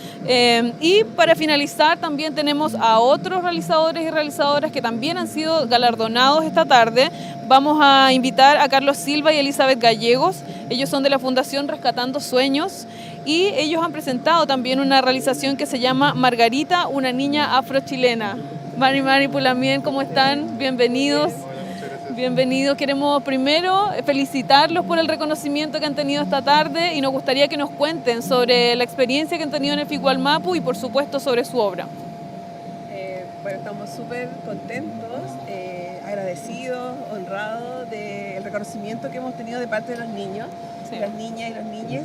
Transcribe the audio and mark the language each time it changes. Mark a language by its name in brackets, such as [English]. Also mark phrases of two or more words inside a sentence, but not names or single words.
[Spanish] Y para finalizar, también tenemos a otros realizadores y realizadoras que también han sido galardonados esta tarde. Vamos a invitar a Carlos Silva y Elizabeth Gallegos. Ellos son de la Fundación Rescatando Sueños y ellos han presentado también una realización que se llama Margarita, una niña afrochilena. [Mapuche] Mari Pulamien, [Spanish] ¿cómo están? Bienvenidos. Bienvenidos. Queremos primero felicitarlos por el reconocimiento que han tenido esta tarde y nos gustaría que nos cuenten sobre la experiencia que han tenido en el Figualmapu y por supuesto sobre su obra. Bueno, estamos súper contentos, agradecidos, honrados del reconocimiento que hemos tenido de parte de los niños, sí, las niñas y los niños.